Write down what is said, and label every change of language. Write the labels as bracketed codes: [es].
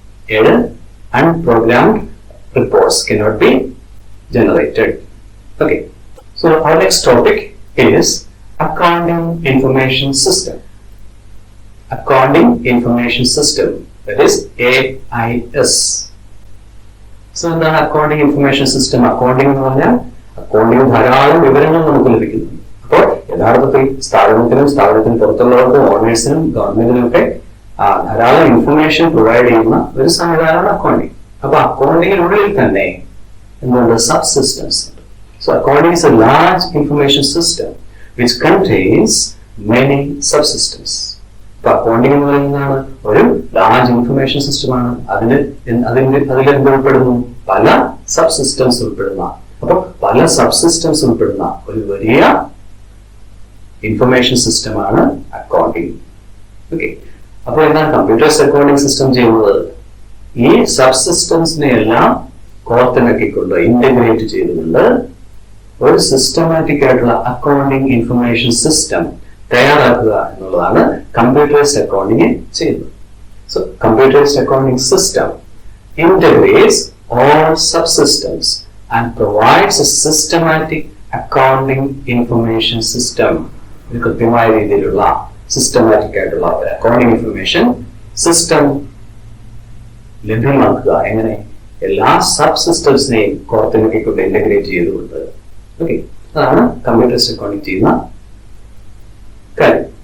[en] 7, unprogrammed reports cannot be generated. Okay. So our next topic is accounting information system. Accounting information system, that is AIS. [ml] So എന്താണ് accounting information system? Accounting എന്ന് പറഞ്ഞാൽ accounting ധാരാളം വിവരങ്ങൾ നമുക്ക് ലഭിക്കുന്നു. അപ്പോൾ യഥാർത്ഥത്തിൽ സ്ഥാപനത്തിന് പുറത്തുള്ളവർക്കും ഓണേഴ്സിനും ഗവൺമെന്റിനും ഒക്കെ ധാരാളം ഇൻഫർമേഷൻ പ്രൊവൈഡ് ചെയ്യുന്ന ഒരു സംവിധാനമാണ് അക്കൗണ്ടിംഗ്. അപ്പൊ അക്കൗണ്ടിങ്ങിനുള്ളിൽ തന്നെ എന്തുണ്ട്? സബ് സിസ്റ്റംസ് ഉണ്ട്. [en] So accounting is a large information system which contains many subsystems. [ml] ഇപ്പൊ അക്കൗണ്ടിങ് എന്ന് പറയുന്നതാണ് ഒരു ലാർജ് ഇൻഫർമേഷൻ സിസ്റ്റമാണ്. അതിൽ ഉൾപ്പെടുന്നു പല സബ് സിസ്റ്റംസ് ഉൾപ്പെടുന്ന, അപ്പൊ പല സബ് സിസ്റ്റംസ് ഉൾപ്പെടുന്ന ഒരു വലിയ ഇൻഫർമേഷൻ സിസ്റ്റമാണ് അക്കൗണ്ടിങ്. ഓക്കെ, അപ്പൊ എന്താണ് കമ്പ്യൂട്ടേഴ്സ് അക്കൗണ്ടിങ് സിസ്റ്റം ചെയ്യുന്നത്? ഈ സബ് സിസ്റ്റംസിനെ എല്ലാം കോർത്തിണക്കിക്കൊണ്ട് ഇന്റഗ്രേറ്റ് ചെയ്തുകൊണ്ട് ഒരു സിസ്റ്റമാറ്റിക് ആയിട്ടുള്ള അക്കൗണ്ടിങ് ഇൻഫർമേഷൻ സിസ്റ്റം തയ്യാറാക്കുക എന്നുള്ളതാണ് കമ്പ്യൂട്ടേഴ്സ് അക്കൗണ്ടിങ് ചെയ്യുന്നത്. [en] So computers accounting system integrates all subsystems and provides a systematic accounting information system. [ml] ഇത് കൃത്യമായ രീതിയിലുള്ള സിസ്റ്റമാറ്റിക് ആയിട്ടുള്ള ഒരു അക്കൗണ്ടിങ് ഇൻഫർമേഷൻ സിസ്റ്റം ലഭ്യമാക്കുക. എങ്ങനെ? എല്ലാ സബ് സിസ്റ്റംസിനെയും കോർത്തിണക്കിക്കൊണ്ട് ഇന്റഗ്രേറ്റ് ചെയ്തുകൊണ്ട്. ഓക്കെ, അതാണ് കമ്പ്യൂട്ടേഴ്സ് അക്കൗണ്ടിങ് ചെയ്യുന്ന കാര്യം.